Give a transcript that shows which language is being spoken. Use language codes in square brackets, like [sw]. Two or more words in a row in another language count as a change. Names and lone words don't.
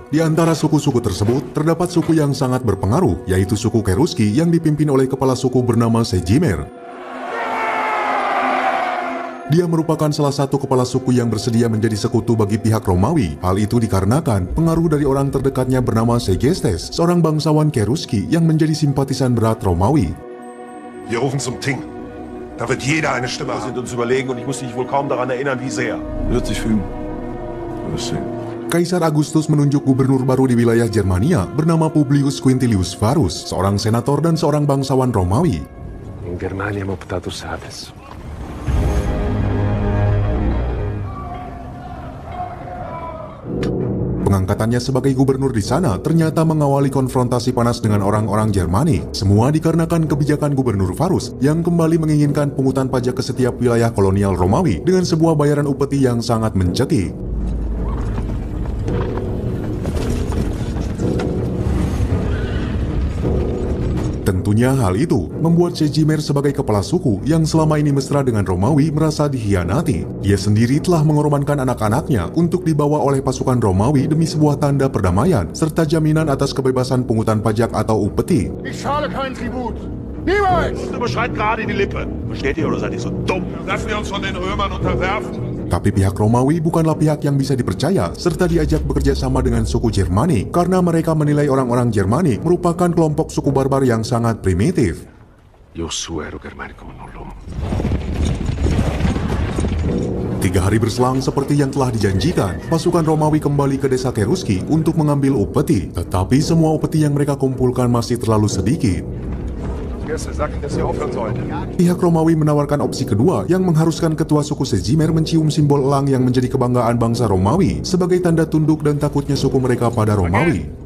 [id] Di antara suku-suku tersebut, terdapat suku yang sangat berpengaruh, yaitu suku Cherusci yang dipimpin oleh kepala suku bernama Segimer. Dia merupakan salah satu kepala suku yang bersedia menjadi sekutu bagi pihak Romawi. Hal itu dikarenakan pengaruh dari orang terdekatnya bernama Segestes, seorang bangsawan Cherusci yang menjadi simpatisan berat Romawi. [de] Wir rufen zum Ting. Da wird jeder eine Stimme haben. Wir sind uns überlegen und ich muss dich wohl kaum daran erinnern, wie sehr. Wird sich fügen. [id] Kaisar Agustus menunjuk gubernur baru di wilayah Germania bernama Publius Quintilius Varus, seorang senator dan seorang bangsawan Romawi. In Germania hem optato sabes. Pengangkatannya sebagai gubernur di sana ternyata mengawali konfrontasi panas dengan orang-orang Jermani. Semua dikarenakan kebijakan gubernur Varus yang kembali menginginkan pungutan pajak ke setiap wilayah kolonial Romawi dengan sebuah bayaran upeti yang sangat mencekik. Tentunya hal itu membuat Segimer sebagai kepala suku yang selama ini mesra dengan Romawi merasa dikhianati. Ia sendiri telah mengorbankan anak-anaknya untuk dibawa oleh pasukan Romawi demi sebuah tanda perdamaian serta jaminan atas kebebasan pungutan pajak atau upeti. [de] Ich zahle kein Tribut. Niemals! Du beschreit gerade die Lippe. Versteht ihr oder seid ihr so dumm? Lassen wir uns von den Römern unterwerfen. [id] Tapi pihak Romawi bukanlah pihak yang bisa dipercaya serta diajak bekerja sama dengan suku Jermani karena mereka menilai orang-orang Jermani merupakan kelompok suku barbar yang sangat primitif. Josuero Germanicum nullum. 3 hari berselang seperti yang telah dijanjikan, pasukan Romawi kembali ke desa Cherusci untuk mengambil upeti. Tetapi semua upeti yang mereka kumpulkan masih terlalu sedikit. Pihak Romawi menawarkan opsi kedua yang mengharuskan ketua suku Segimer mencium simbol elang yang menjadi kebanggaan bangsa Romawi sebagai tanda tunduk dan takutnya suku mereka pada Romawi.